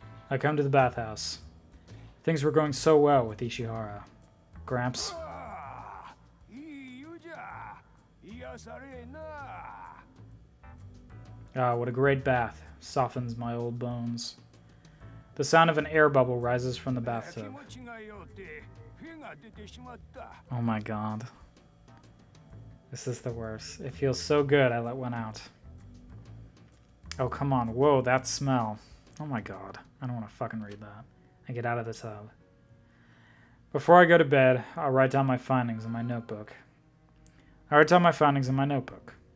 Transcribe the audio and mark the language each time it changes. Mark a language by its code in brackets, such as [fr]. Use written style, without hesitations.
[en] I come to the bathhouse. Things were going so well with Ishihara. Gramps. [ja] ああ、いい湯じゃ。癒されな。 [en] Ah, what a great bath. Softens my old bones. The sound of an air bubble rises from the [ja] 気 [en] bathtub. [ja] 持ちがようて、フェが出てしまった。 [en] Oh my god. This is the worst. It feels so good I let one out. Oh, come on. Whoa, that smell. Oh my god. I don't want to fucking read that. I get out of the tub. Before I go to bed, I'll write down my findings in my notebook. I write down my findings in my notebook.